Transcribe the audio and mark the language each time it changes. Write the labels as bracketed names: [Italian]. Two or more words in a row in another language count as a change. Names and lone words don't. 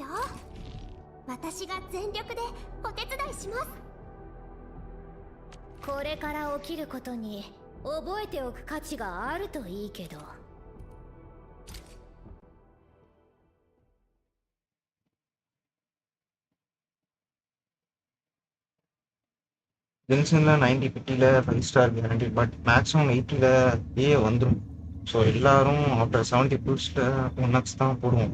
[Japanese] 私が全力でお手伝いします。これから起きることに覚えておく価値があるといいけど。 [Tamil] ஜென்சன்ல 90 50ல 5 [English] star guarantee, but maximum [Tamil] 80ல ஏ வந்துடும். ஸோ எல்லாரும் ஆஃப்டர் 70 புல்ஸ்ல 1x தான் போடுவோம்.